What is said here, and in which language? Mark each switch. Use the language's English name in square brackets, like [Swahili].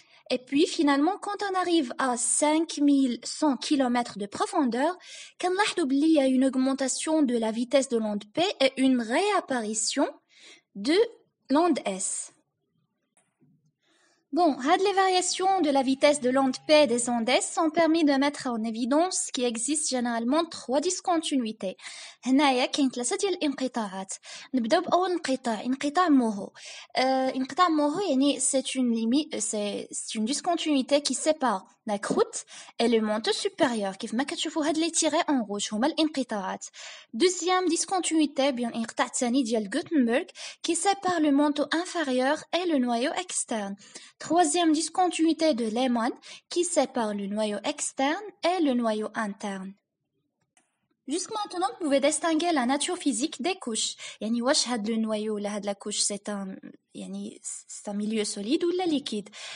[French] Et puis finalement, quand on arrive à 5100 km de profondeur, il y a une augmentation de la vitesse de l'onde P et une réapparition de l'onde S. Bon, les variations de la vitesse de l'onde P et des ondes S sont permis de mettre en évidence qu'il existe généralement trois discontinuités. [Arabic] هنايا كاين ثلاثة ديال الانقطاعات. نبداو بأول انقطاع موهو. انقطاع موهو يعني [French] c'est une discontinuité qui sépare la croûte et le manteau supérieur. [Arabic] كيف ما كتشوفوا هاد لي تيغي [French] en rouge [Arabic] هما الانقطاعات. [French] Deuxième discontinuité [Arabic] بين الانقطاع الثاني ديال [French] Gutenberg qui sépare le manteau inférieur et le noyau externe. Troisième discontinuité de Lehmann qui sépare le noyau externe et le noyau interne. Jusqu'à maintenant, vous pouvez distinguer la nature physique des couches. [Arabic] يعني واش هاد [French] le noyau [Arabic] ولا هاد [French] la couche c'est un milieu solide ou la liquide.